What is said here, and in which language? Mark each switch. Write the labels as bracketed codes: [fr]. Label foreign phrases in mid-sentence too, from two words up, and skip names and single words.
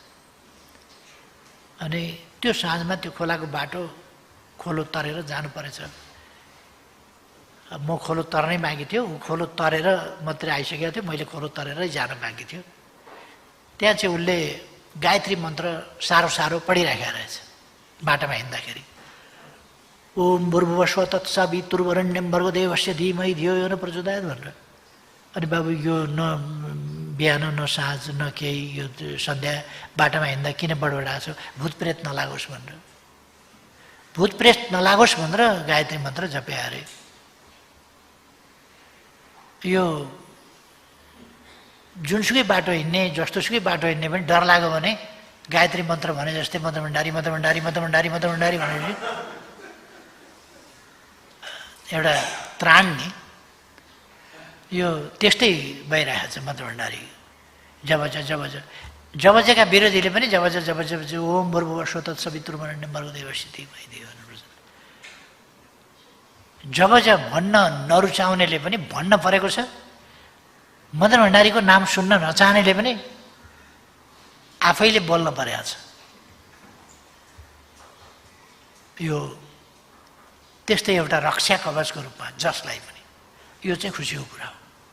[ne] अनि त्यो साँझमा त्यो खोलाको बाटो खोलो तरेर जानु परेछ। म खोलो तर्नै बाँकी थियो, ऊ खोलो तरेर मात्रै आइसकेको थियो, मैले खोलो तरेरै जानु बाँकी थियो। त्यहाँ चाहिँ उसले गायत्री मन्त्र सारो पढिराखेको रहेछ बाटोमा हिँड्दाखेरि। [sa] ओम भूर्भुवस्वः तत्सवितुर्वरेण्यं भर्गो देवस्य धीमहि धियो यो न प्रचोदयात् भनेर। [ne] अनि बाबु यो न बिहान न साँझ न केही, यो सन्ध्या बाटोमा हिँड्दा किन बडबडाएको छ, भूतप्रेत नलागोस् भनेर, भूतप्रेत नलागोस् भनेर गायत्री मन्त्र जपे अरे। यो जुनसुकै बाटो हिँड्ने, जस्तोसुकै बाटो हिँड्ने पनि डर लाग्यो भने गायत्री मन्त्र भने जस्तै मदन भण्डारी भनेपछि एउटा त्राण नि यो त्यस्तै भइरहेको छ। मदन भण्डारी जबजका विरोधीले पनि जब [sa] ओम भूर्भुवस्वः तत्सवितुर्वरेण्यं भर्गो देवस्य धीमहि धियो यो न प्रचोदयात्। [ne] जब भन्न नरुचाउनेले पनि भन्न परेको छ, मदन भण्डारीको नाम सुन्न नचाहनेले पनि आफैले बोल्न परेको छ। यो त्यस्तै एउटा रक्षा कवचको रूपमा जसलाई पनि, यो चाहिँ खुसीको कुरा हो।